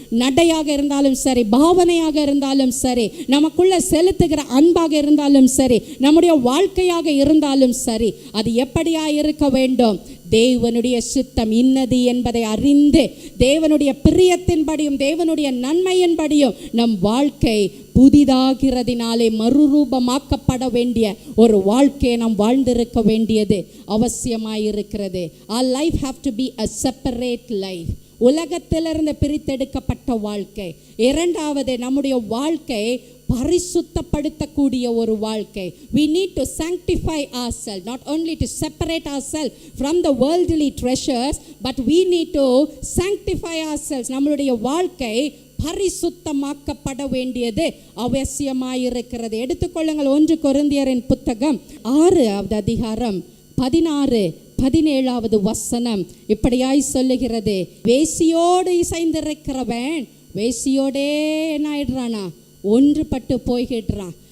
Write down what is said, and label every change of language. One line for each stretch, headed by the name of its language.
Tamil: நடையாக இருந்தாலும் சரி, பாவனையாக இருந்தாலும் சரி, நமக்குள்ள செலுத்துகிற அன்பாக இருந்தாலும் சரி, நம்முடைய வாழ்க்கையாக இருந்தாலும் சரி, அது எப்படியா இருக்க வேண்டும், தேவனுடைய சித்தம் இன்னது என்பதை அறிந்து, தேவனுடைய பிரியத்தின்படியும் தேவனுடைய நன்மையின்படியும் நம் வாழ்க்கை புதிதாகிறதினாலே மறுரூபமாக்கப்பட வேண்டிய ஒரு வாழ்க்கையை நாம் வாழ்ந்திருக்க வேண்டியது அவசியமாயிருக்கிறது.
English: Our life have to be a separate life.
Tamil: உலகத்திலிருந்து பிரித்தெடுக்கப்பட்ட வாழ்க்கை. இரண்டாவது, நம்முடைய வாழ்க்கை பரிசுத்தப்படுத்தக்கூடிய ஒரு வாழ்க்கை.
English: We need to sanctify ourselves, not only to separate ourselves from the worldly treasures, but we need to sanctify ourselves.
Tamil: நம்மளுடைய வாழ்க்கை பரிசுத்தமாக்கப்பட வேண்டியது அவசியமாயிருக்கிறது. எடுத்துக்கொள்ளுங்கள், 1 கொரிந்தியரின் புத்தகம் 6வது அதிகாரம் 16-17 வசனம் இப்படியாய் சொல்லுகிறது. வேசியோடு இசைந்திருக்கிறவன் வேசியோடே என்ன ஆயிடுறானா, ஒன்றுபட்டு போய்கிடுறான்.